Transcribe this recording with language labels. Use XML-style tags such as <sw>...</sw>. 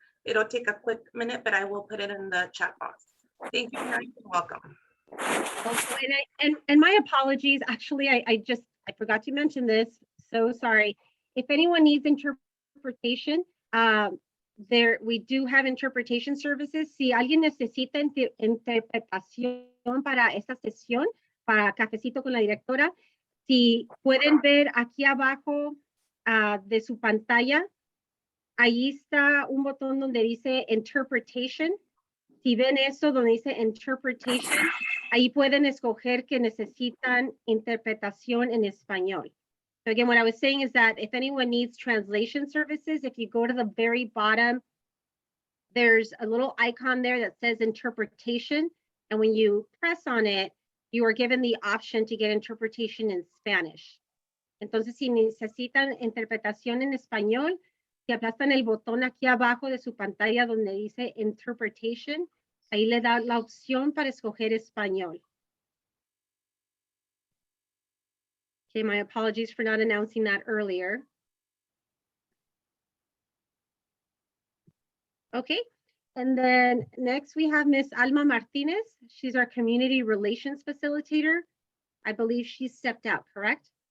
<en>It'll take a quick minute, but I will put it in the chat box. Thank you, parents, and welcome. Also, and my apologies, actually, I forgot to mention this. So sorry. If anyone needs interpretation, we do have interpretation services.</en> <es>Si alguien necesita interpretación para esta sesión, para Cafecito con la Directora, si pueden ver aquí abajo de su pantalla, ahí está un botón donde dice Interpretation. Si ven eso donde dice Interpretation, ahí pueden escoger que necesitan interpretación en español.</es> <en>So again, what I was saying is that if anyone needs translation services, if you go to the very bottom, there's a little icon there that says interpretation. And when you press on it, you are given the option to get interpretation in Spanish.</en> <es>Entonces, si necesitan interpretación en español, si aplastan el botón aquí abajo de su pantalla donde dice interpretation, ahí le da la opción para escoger español.</es> <en>Okay, my apologies for not announcing that earlier. Okay, and then next we have Miss Alma Martinez. She's our community relations facilitator. I believe she stepped out, correct?</en>